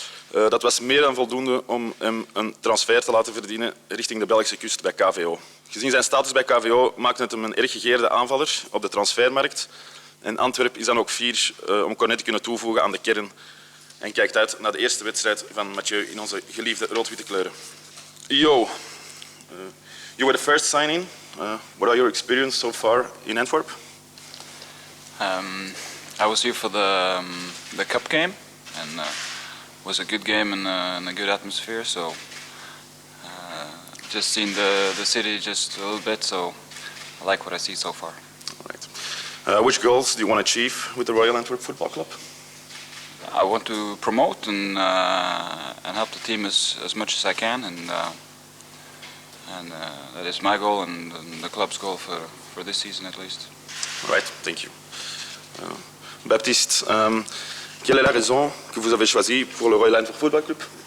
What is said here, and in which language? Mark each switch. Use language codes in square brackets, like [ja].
[nl] Dat was meer dan voldoende om hem een transfer te laten verdienen richting de Belgische kust bij KVO. Gezien zijn status bij KVO maakte het hem een erg gegeerde aanvaller op de transfermarkt. En Antwerp is dan ook fier om Cornet te kunnen toevoegen aan de kern en kijkt uit naar de eerste wedstrijd van Mathieu in onze geliefde rood-witte kleuren. [en] Jo, you were the first signing. What are your experience so far in Antwerp? I was here for the cup game, and it was a good game and a good atmosphere. So just seen the city just a little bit. So I like what I see so far. All right. Which goals do you want to achieve with the Royal Antwerp Football Club? I want to promote and help the team as much as I can, and that is my goal and the club's goal for this season at least. All right, thank you. [fr] Baptiste, quelle est la raison que vous avez choisi pour le Royal Antwerp Football Club?